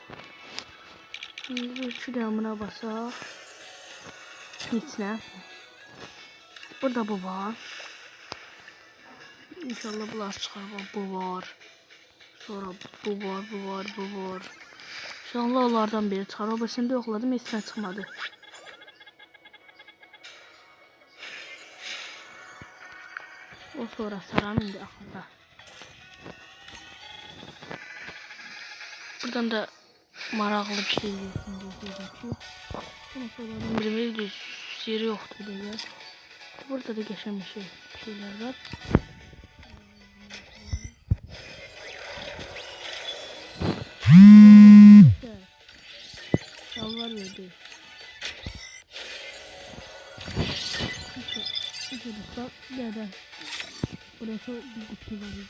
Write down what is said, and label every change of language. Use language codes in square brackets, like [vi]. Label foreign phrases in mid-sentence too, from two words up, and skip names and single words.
[tr] Şimdi şu damına basar. Hiç ne? Burada bu var. İnşallah bunlar çıkar. Bu var. Sonra bu var, bu var, bu var. İnşallah onlardan biri çıkar. [az] O başında yoxladım, heç nə çıxmadı. O sonra saram indi axırda. Buradan da maraqlı bir şey yoxdur. Ama sonra bir düz yeri yoxdur deyə. [tr] Burada da geçen bir şeyler var. Şalvar verdi. Arkadaşlar yerden burası bir kutu vardı.